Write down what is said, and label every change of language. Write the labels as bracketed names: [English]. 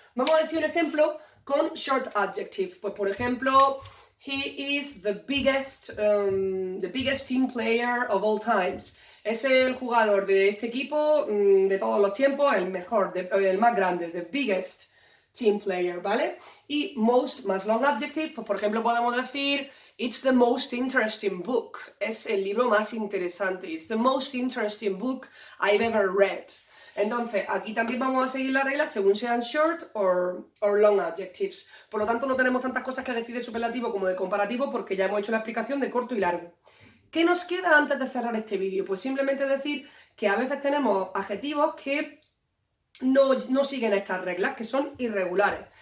[Spanish] Vamos a decir un ejemplo con short adjective. Pues, por ejemplo, [English] he is the biggest team player of all times. [Spanish] Es el jugador de este equipo de todos los tiempos, el mejor, el más grande, [English] the biggest team player, [Spanish] ¿vale? Y most más long adjective, pues por ejemplo podemos decir [English] it's the most interesting book. [Spanish] Es el libro más interesante. [English] It's the most interesting book I've ever read. [Spanish] Entonces, aquí también vamos a seguir las reglas según sean [English] short or long adjectives. [Spanish] Por lo tanto, no tenemos tantas cosas que decir de superlativo como de comparativo porque ya hemos hecho la explicación de corto y largo. ¿Qué nos queda antes de cerrar este vídeo? Pues simplemente decir que a veces tenemos adjetivos que no siguen estas reglas, que son irregulares.